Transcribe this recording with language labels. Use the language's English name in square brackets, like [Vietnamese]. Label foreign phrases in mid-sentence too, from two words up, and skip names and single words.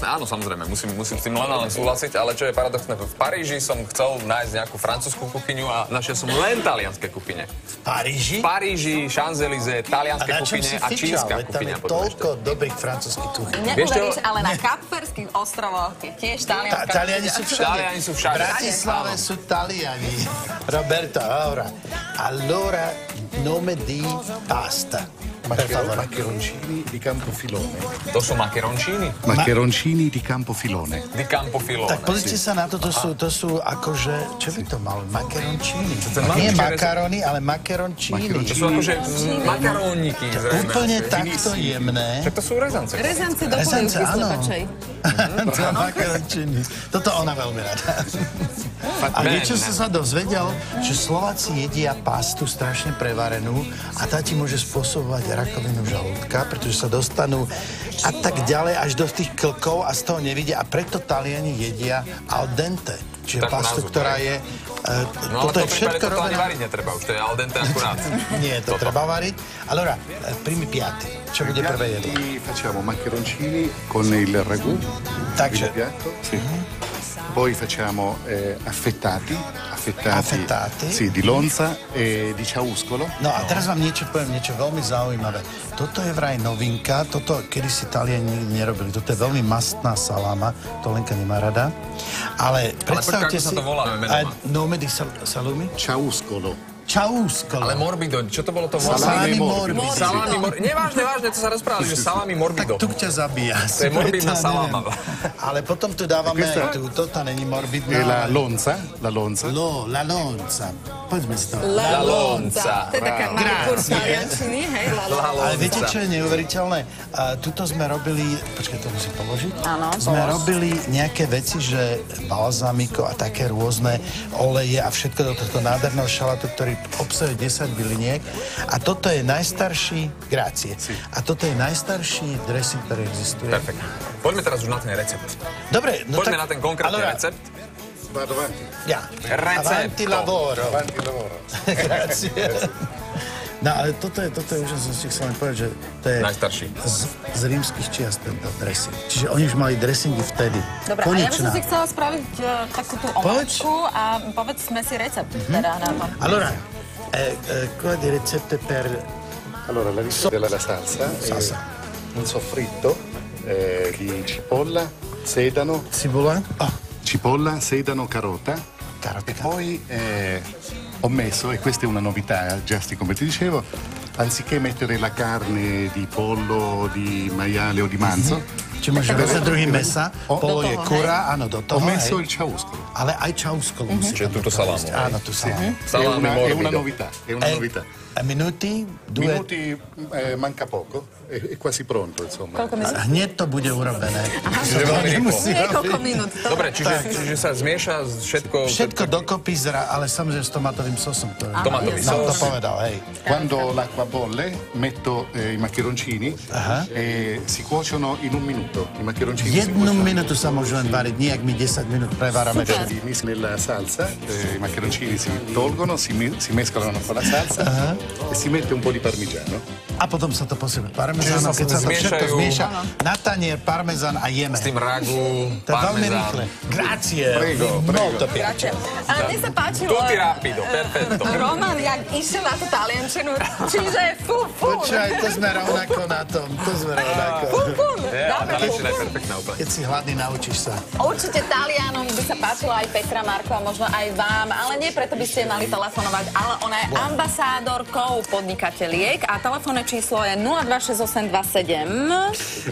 [Slovak] Áno, samozrejme, musím s tým len súhlasiť, ale čo je paradoxné? V Paríži som chcel nájsť nejakú francúzsku kuchyňu a našiel som len talianske kuchyne. V Paríži? V Paríži, Champs-Élysées, talianske kuchyne a čínska kuchyňa. Tam je toľko dobrých francúzskych kuchyň. Neuveríš, ale na Kapverských ostrovoch je tiež talianska kuchyňa. Taliani sú všade. V Bratislave sú Taliani. [Italian] Roberto, allora, nome di pasta. Maccheroncini di Campofilone. [Slovak] To sú makerončíny? [Italian] Maccheroncini di Campofilone. Di Campofilone. [Slovak] Tak pozrite sa na to, to sú akože, čo by to malo, makerončíny. ten Nie maličký makarony, ale makerončíny. To sú akože makaróniky, zrejme. Úplne takto jemné. Však to sú rezance. Rezance do Rezance, polievky áno. slepačej. To makarončíny. Toto ona veľmi rada. A vieš, čo som sa dozvedel? Že Slováci jedia pastu strašne prevarenú a tá ti môže spôsobovať rakovinu žalúdka, pretože sa dostanú a tak ďalej až do tých klkov a z toho nevidia. A preto Taliani jedia [Italian] al dente. [Slovak] Čiže Takú pastu, názvu, ktorá hej. je... No ale toto to je všetko to ani robené... variť netreba, už to je [Italian] al dente [Slovak] akurát. Nie, to treba variť. [Italian] Allora, primi piatti. [Slovak] Čo bude prvé jedlo? [Italian] Facciamo maccheroncini con il ragù. [Slovak] Takže... [Italian] Piatto. Sì. Poi facciamo affettati. Sì, di lonza e di ciauscolo. [Slovak] No a teraz vám poviem niečo veľmi zaujímavé. Toto je vraj novinka, toto kedysi Taliani nikdy nerobili. Toto je veľmi mastná saláma, to Lenka nemá rada. Ale predstavte si... Ale počkaj, ako sa to volá menom? [Italian] Nome di salumi? Ciauscolo. Ciauscolo. [Slovak] Ale morbido, čo to bolo to? [Italian] Salami morbido. Salami morbido. [Slovak] Nevážne, to sa rozprávali, že [Italian] salami morbido. [Slovak] Tak tuk ťa zabíja. To je morbidná saláma. Ale potom tu dávame aj túto, tá není morbidná. [Italian] E la lonza. La lonza. [Slovak] Poďme si to. [Italian] La lonza. [Slovak] To je taká malý kurz taliančiny, hej, [Italian] la lonza. [Slovak] Ale viete, čo je neuveriteľné? Tuto sme robili, počkaj, to musím položiť. Áno. Sme robili nejaké veci, že balzamiko a také rôzne oleje a všetko do tohto nádherného šalátu, ktorý obsahuje 10 byliniek. A toto je najstarší, grácie. A toto je najstarší dressing, ktorý existuje. Perfektne. Poďme teraz už na ten recept. Dobre, no Poďme tak... na ten konkrétny recept. [Italian] Vado avanti. [Slovak] Ja. [Italian] Recepto. Avanti lavoro. Avanti lavoro. Grazie. [Slovak] No ale toto je úžasné, som chcel len povedať, že to je Najstarší. z rímskych čias tento dressing. Čiže oni už mali dressingy vtedy. Dobre, a ja by som si chcela spraviť takú tú omáčku a povedzme si recept teda na to. [Italian] Allora, qual è il recept per... Allora, la ricetta della salsa è un soffritto di cipolla, sedano, Cibola? cipolla, sedano, carota. Carota. E poi ho messo, e questa è una novità, Giusti, come ti dicevo, anziché mettere la carne di pollo, di maiale o di manzo, [Slovak] Či môže dať druhý mesa, polo je kura, áno, do toho, [Italian] ho messo [Slovak] hej. [Italian] il ciauscolo. [Slovak] Ale aj čauskolo musí. Čiže túto salámu. Áno, tú salámu. [Italian] Salami È una morbido. novità, è una novità. Minuti? Due? Minuti manca poco, è quasi pronto, insomma. [Slovak] Koľko minút? Hneď to bude urobené. Čiže veľmi rýchlo. Niekoľko minút. Dobre, čiže sa zmieša všetko... Všetko dokopy, ale samozrejme s tomatovým sosom. Tomatový Nám to sos. povedal, hej. [Italian] Quando l'acqua bolle, metto i maccheroncini e si cuociono in un minuto. I maccheroncini si [Slovak] Jednu [Italian] cuociono. [Slovak] minútu sa môžu len variť, nie ak my 10 minút prevárame. Super. [Italian] Nella salsa, i maccheroncini si tolgono, si mescolano con la salsa e si mette un po' di parmigiano. [Slovak] A potom sa to posype Čiže parmezánom, sa keď sa to všetko zmiešajú. zmieša. Na tanier parmezán a jeme. S tým ragu, To je veľmi parmezán. rýchle. [Italian] Grazie. Prego, Molto piace. [Slovak] A mne sa páčilo... [Italian] Tutti rapido, perfetto. [Slovak] Roman, jak išiel na tú taliančinu, čiže fú. Počkaj, to sme rovnako na tom. To sme rovnako. Fú. Ja, taliančina je perfektná úplne. Keď si hladný, naučíš sa. Určite Talianom by sa páčilo aj Petra Marko a možno aj vám, ale nie preto by ste mali telefonovať, ale ona je ambasádorkou podnikateliek a telefónne číslo je 026827.